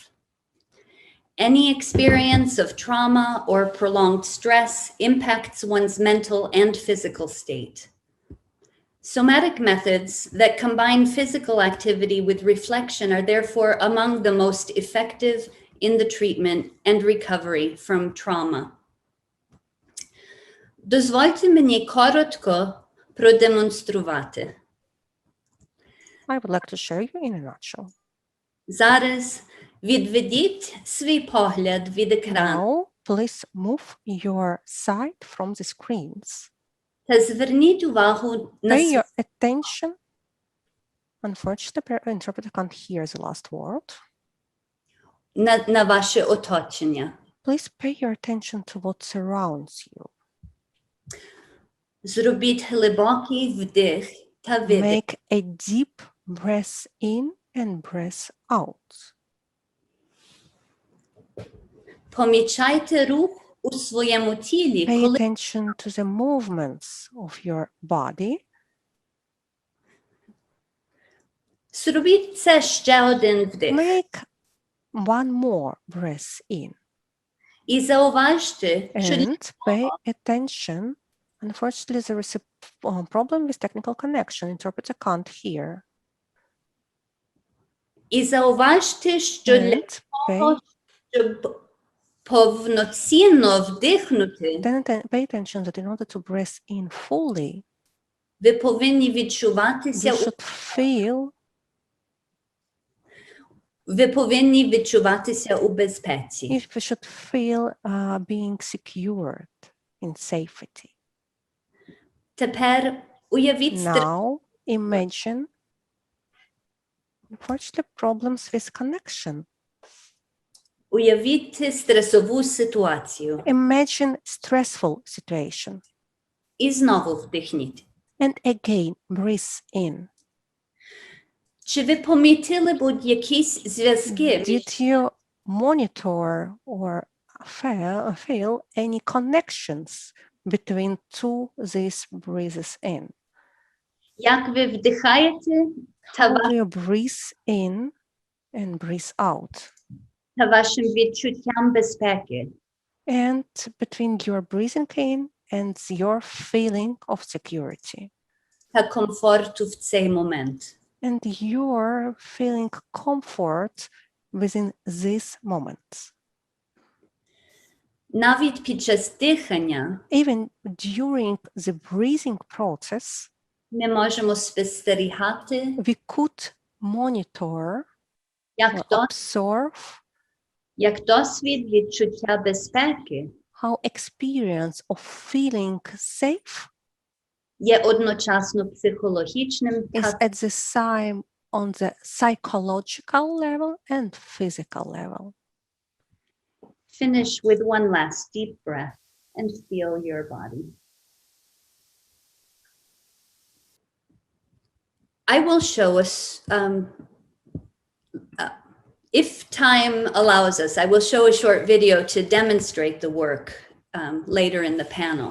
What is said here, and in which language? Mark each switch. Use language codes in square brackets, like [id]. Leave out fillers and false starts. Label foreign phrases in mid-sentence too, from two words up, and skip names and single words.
[en] Any experience of trauma or prolonged stress impacts one's mental and physical state. Somatic methods that combine physical activity with reflection are therefore among the most effective in the treatment and recovery from trauma. [uk] Дозвольте мені коротко продемонструвати. [en] I would like to show you in a nutshell. [uk] Зараз відведіть свій погляд від екрану. [en] Now, please move your sight from the screens. [uk] Та зверніть увагу на [en] Pay your attention. Unfortunately, the interpreter can't hear the last word. [uk] на ваше оточення. [en] Please pay your attention to what surrounds you. [uk] Зробіть глибокий вдих та видих. [en] Make a deep breath in and breath out. [uk] Помічайте рух у своєму тілі, [en] Pay [uk] коли [en] attention to the movements of your body. [uk] зробіть це ще один вдих. [en] Make one more breath in. [uk] І зауважте, що [en] And pay attention. Unfortunately, there is a problem with technical connection. Interpreter can't hear. [uk] І зауважте, що для [en] And [uk] того, щоб повноцінно вдихнути, [en] pay attention that in order to breathe in fully, [uk] ви повинні [en] you [uk] відчуватися, [en] should feel [uk] ви повинні відчуватися у безпеці. [en] you should feel being secured in safety. [uk] Тепер уявіть [en] Now imagine unfortunately problems with connection. [uk] Уявіть стресову ситуацію. [en] Imagine stressful situation. [uk] І знову вдихніть. [en] And again breathe in. [uk] Чи ви помітили будь-якісь зв'язки [en] Did you monitor or feel any connections between these breathes in? [uk] як ви вдихаєте та [en] How do you breathe in and breathe out? [uk] вашим відчуттям безпеки? [en] And between your breathing in and your feeling of security. [uk] Та комфорту в цей момент. [en] And you're feeling comfort within this moment. [uk] Навіть під час дихання [en] Even during the breathing process, [uk] ми можемо спостерігати, [en] we could monitor [uk] як, [en] or [uk] як досвід відчуття безпеки [en] how experience of feeling safe [uk] є одночасно психологічним [en] is [uk] та [en] at the same on the psychological level and physical level. Finish with one last deep breath and feel your body. I will show us, if time allows us, I will show a short video to demonstrate the work later in the panel.